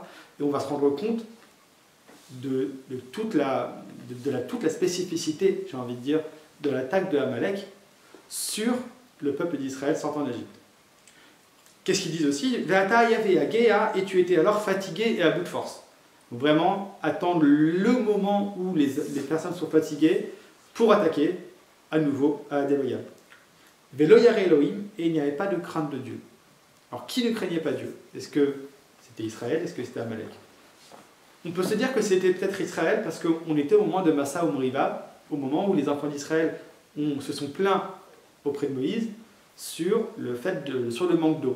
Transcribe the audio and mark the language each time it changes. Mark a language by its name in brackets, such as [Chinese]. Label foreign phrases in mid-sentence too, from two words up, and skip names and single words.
[French] Et on va se rendre compte de toute la spécificité, j'ai envie de dire, de l'attaque de Amalek sur le peuple d'Israël sortant d'Égypte. Qu'est-ce qu'ils disent aussi? Et tu étais alors fatigué et à bout de force. Donc vraiment, attendre le moment où les personnes sont fatiguées pour attaquer à nouveau à la déloyale. [Hebrew] ולא ירא אלהים, [French] et il n'y avait pas de crainte de Dieu. Alors qui ne craignait pas Dieu? Est-ce que c'était Israël? Est-ce que c'était Amalek? On peut se dire que c'était peut-être Israël parce qu'on était au moment de Massa Umriva, au moment où les enfants d'Israël se sont plaints auprès de Moïse sur le manque d'eau.